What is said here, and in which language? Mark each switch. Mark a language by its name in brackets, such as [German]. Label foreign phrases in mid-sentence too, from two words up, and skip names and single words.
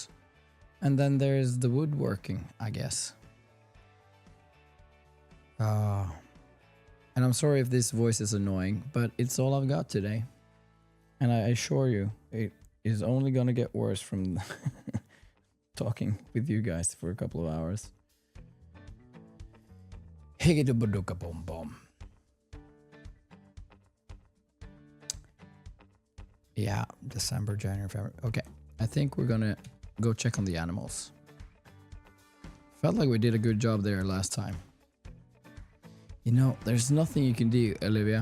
[English] And then there's the woodworking, I guess. And I'm sorry if this voice is annoying, but it's all I've got today. And I assure you, it is only gonna get worse from talking with you guys for a couple of hours. Higgidabaduka-bom-bom. Yeah, December, January, February. Okay, I think we're gonna go check on the animals. Felt like we did a good job there last time. You know, there's nothing you can do, Olivia.